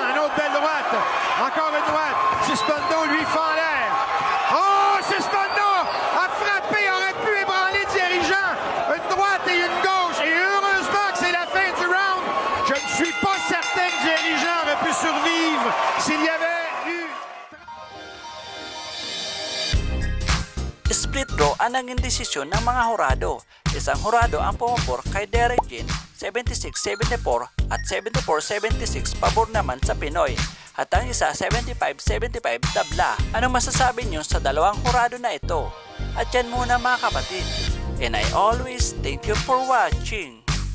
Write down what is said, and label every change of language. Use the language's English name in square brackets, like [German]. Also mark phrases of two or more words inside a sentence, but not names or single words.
[French] Une autre belle droite. Encore une droite. Sismondo lui fend l'air. Oh, Sismondo a frappé, aurait pu ébranler Thierry Jean. Une droite et une gauche. Et heureusement que c'est la fin du round. Je ne suis pas certain que Thierry Jean aurait pu survivre s'il y avait eu... [English] Split draw [Filipino] ang naging desisyon ng mga hurado. Isang hurado ang pumupor kay Derek Jean, 76-74 at 74-76 pabor naman sa Pinoy. At ang isa 75-75 tabla. Anong masasabi nyo sa dalawang hurado na ito? At yan muna mga kapatid. [English] And I always thank you for watching.